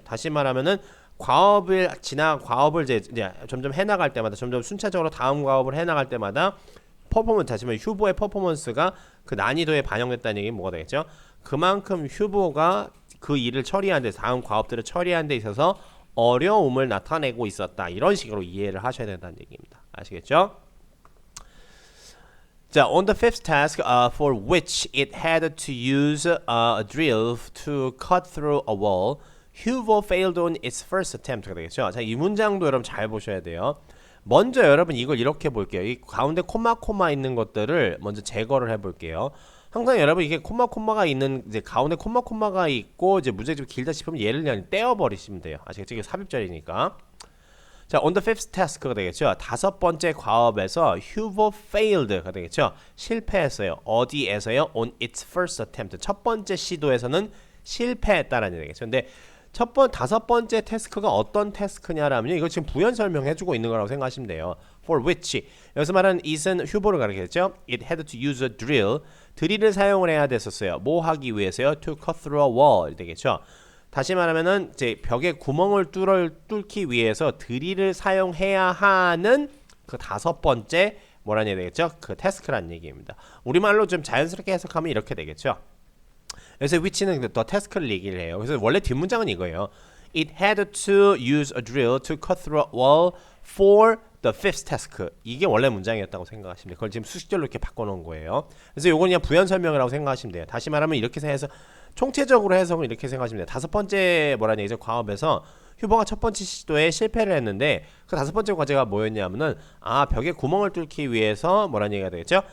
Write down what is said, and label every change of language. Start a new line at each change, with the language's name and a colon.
Korean: 다시 말하면은 과업을 이제 점점 해나갈 때마다 점점 순차적으로 다음 과업을 해나갈 때마다 퍼포먼스 다시 말해 휴보의 퍼포먼스가 그 난이도에 반영됐다는 얘기는 뭐가 되겠죠? 그만큼 휴보가 그 일을 처리하는 데 다음 과업들을 처리하는 데 있어서 어려움을 나타내고 있었다. 이런 식으로 이해를 하셔야 된다는 얘기입니다. 아시겠죠? 자,
English: on the fifth task, for which it had to use a drill to cut through a wall, Hugo failed on its first attempt가 되겠죠.
Korean: 자, 이 문장도 여러분 잘 보셔야 돼요. 먼저 여러분 이걸 이렇게 볼게요. 이 가운데 코마 있는 것들을 먼저 제거를 해볼게요. 항상 여러분 이게 코마가 있는 이제 가운데 코마가 있고 이제 문제가 좀 길다 싶으면 얘를 그냥 떼어버리시면 돼요. 아시겠죠? 이게 삽입절이니까. 자,
English: on the fifth task가 되겠죠.
Korean: 다섯 번째 과업에서
English: Hugo failed
Korean: 가 되겠죠. 실패했어요. 어디에서요?
English: On its first attempt.
Korean: 첫 번째 시도에서는 실패했다라는 얘기겠죠. 근데 다섯 번째 태스크가 어떤 태스크냐라면요. 이거 지금 부연 설명해주고 있는 거라고 생각하시면 돼요.
English: For which
Korean: 여기서 말하는 it은 휴보를 가리키겠죠.
English: It had to use a drill.
Korean: 드릴을 사용을 해야 됐었어요. 뭐 하기 위해서요?
English: To cut through a wall
Korean: 되겠죠. 다시 말하면은 이제 벽에 구멍을 뚫기 위해서 드릴을 사용해야 하는 그 다섯 번째 뭐라는 얘기 되겠죠? 그 태스크란 얘기입니다. 우리말로 좀 자연스럽게 해석하면 이렇게 되겠죠. 그래서 which는 더 태스크를 얘기를 해요. 그래서 원래 뒷문장은 이거예요.
English: It had to use a drill to cut through a wall for the fifth task.
Korean: 이게 원래 문장이었다고 생각하시면 돼요. 그걸 지금 수식절로 이렇게 바꿔놓은 거예요. 그래서 요건 그냥 부연 설명이라고 생각하시면 돼요. 다시 말하면 이렇게 해서 총체적으로 해석은 이렇게 생각하시면 돼요. 다섯 번째 뭐라는 얘기죠? 과업에서 휴버가 첫 번째 시도에 실패를 했는데 그 다섯 번째 과제가 뭐였냐면은 벽에 구멍을 뚫기 위해서 뭐라는 얘기가 되겠죠?